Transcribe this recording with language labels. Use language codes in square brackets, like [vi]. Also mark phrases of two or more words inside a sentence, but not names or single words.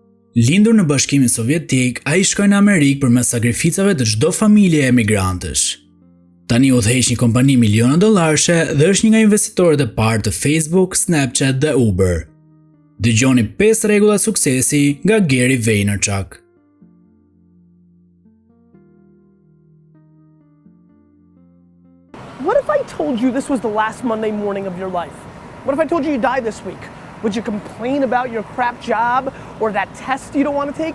[sq] Lindur në Bashkimin Sovjetik, ai shkoi në Amerikë përmes sakrificave të çdo familje emigrantësh. Tani udhëheq një kompani miliona dollarëshe dhe është një nga investitorët e parë të Facebook, Snapchat dhe Uber. Dëgjoni 5 rregulla suksesi nga Gary Vaynerchuk. [en] What if I told you this was the last Monday morning of your life? What if I told you you died this week? Would you complain about your crap job or that test you don't want to take?